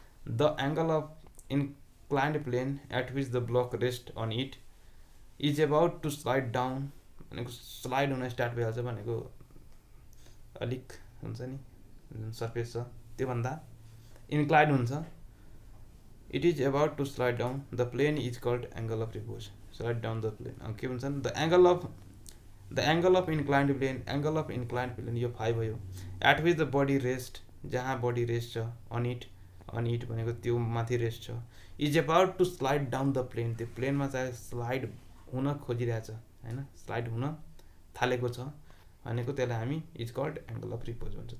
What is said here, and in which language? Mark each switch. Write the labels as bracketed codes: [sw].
[en] the angle of inclined plane at which the block rest on it is about to slide down, [ne] भनेको slide हुन start भइहाल्छ भनेको अलिक हुन्छ नि जुन सर्फेस छ त्योभन्दा इन्क्लाइन्ड हुन्छ। [en] It is about to slide down the plane is called angle of repose, slide down the plane. [ne] के भन्छन्, [en] the angle of inclined plane, [ne] angle of inclined plain यो 5 भयो, at which the body rest, जहाँ body rest छ, on it भनेको त्यो माथि rest छ, [en] is about to slide down the plane, [ne] त्यो प्लेनमा चाहिँ स्लाइड हुन खोजिरहेछ हैन, स्लाइड हुन थालेको छ भनेको त्यसलाई हामी is called angle of repose भन्छौँ।